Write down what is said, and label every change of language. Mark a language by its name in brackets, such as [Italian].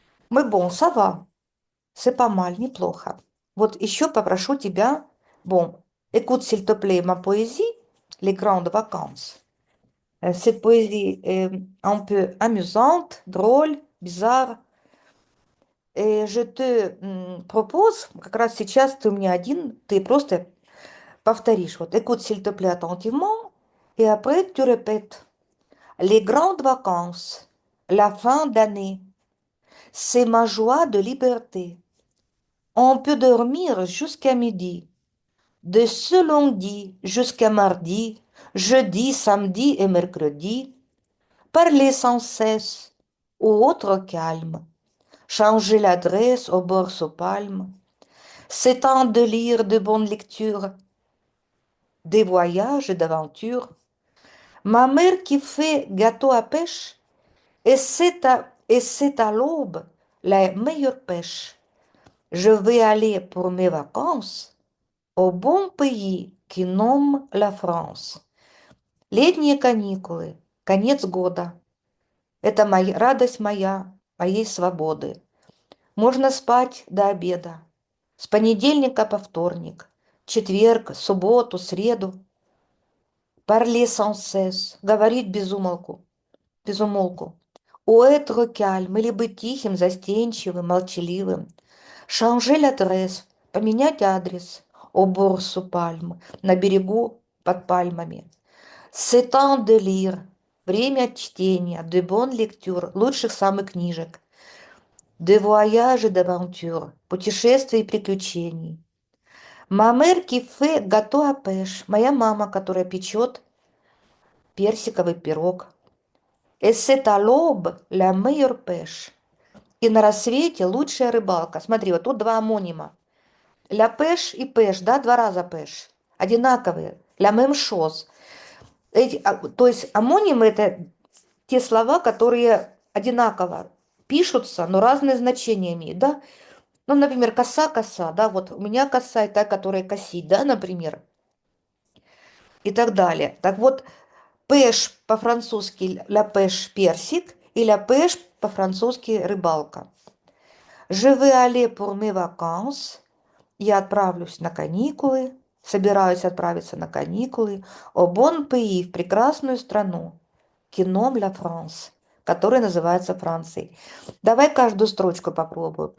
[French] Мы бон, сава, c'est pas mal, неплохо. [Russian] Вот еще попрошу тебя, [French] bon, écoute s'il te plaît ma poésie, les grandes vacances. Cette poésie est un peu amusante, drôle, bizarre. [Russian] И [French] je te propose, [Russian] как раз сейчас ты у меня один, ты просто повторишь. [French] Вот, écoute s'il te plaît attentivement, et après tu répètes. Les grandes vacances, la fin d'année, c'est ma joie de liberté. On peut dormir jusqu'à midi, de ce lundi jusqu'à mardi, jeudi, samedi et mercredi, parler sans cesse, ou autre calme, changer l'adresse au bord sous palme. C'est un délire de bonne lecture, des voyages et d'aventures. Ma mère qui fait gâteau à pêche, et c'est à l'aube la meilleure pêche. Je vais aller pour mes vacances au bon pays qui nomme la France. [Russian] Летние каникулы, конец года. Это моя радость моя, моей свободы. Можно спать до обеда. С понедельника по вторник, четверг, субботу, среду. [French] Parler sans cesse, [Russian] говорить без умолку. [French] Ou être calme, [Russian] или быть тихим, застенчивым, молчаливым. [French] Changer l'adresse, [Russian] поменять адрес. [French] Au bord sous palme, [Russian] на берегу под пальмами. [French] C'est un délire, [Russian] время чтения, [French] de bonne lecture, [Russian] лучших самых книжек. [French] De voyage et d'aventure, [Russian] путешествий и приключений. [French] Ma mère qui fait gâteau à pêche, [Russian] моя мама, которая печет персиковый пирог. [French] Et c'est à l'aube la meilleure pêche. [Russian] И на рассвете лучшая рыбалка. Смотри, вот тут два амонима. [French] Ля пеш и пеш, да, [Russian] два раза [French] пеш. [Russian] Одинаковые. [French] Ля мем шоз. [Russian] То есть амонимы это те слова, которые одинаково пишутся, но разные значения имеют, да. Ну, например, коса, коса, да, вот у меня коса и та, которая косить, да, например, и так далее. Так вот, пеш по-французски ля пеш персик и ля пеш по-французски рыбалка. [French] Je vais aller pour mes vacances. [Russian] Я отправлюсь на каникулы. Собираюсь отправиться на каникулы. [French] Au bon pays, [Russian] в прекрасную страну. [French] Кином ля France, [Russian] которая называется Францией. Давай каждую строчку попробуем.